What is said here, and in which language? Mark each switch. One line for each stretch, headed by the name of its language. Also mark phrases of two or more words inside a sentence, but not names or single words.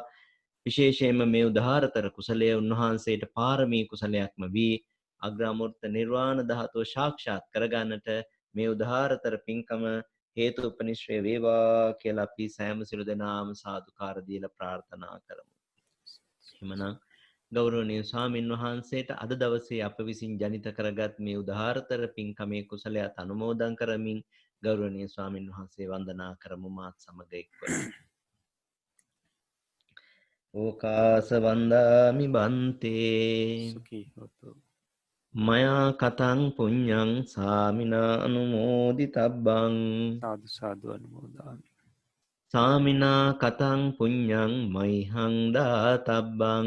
Sinhala: විශේෂයෙන්ම මේ උදාාරතර කුසලය උන්වහන්සේට පාරමී කුසලයක්ම වී අග්‍රාමූර්ත නිර්වාණ ධාතුව සාක්ෂාත් කරගන්නට මේ උදාාරතර පින්කම හේතු උපනිශ්‍රේ වේවා කියලා අපි සෑම සිළු දෙනාම සාදුකාර දීලා ප්‍රාර්ථනා කරමු. එහෙමනම් ගෞරවනීය ස්වාමින් වහන්සේට අද දවසේ අප විසින් ජනිත කරගත් මේ උදාාරතර පින්කමේ කුසලයට අනුමෝදන් කරමින් ගෞරවනීය ස්වාමින් වහන්සේ වන්දනා කරමු මාත් සමග එක්ව.
Pali: ඕකාස වන්දාමි බන්තේ සුඛී හොතු. මයා කතං පුඤ්ඤං සාමිනා අනුමෝදිතබ්බං සාදු සාදු අනුමෝදාමි. සාමිනා කතං පුඤ්ඤං මයිහං දාතබ්බං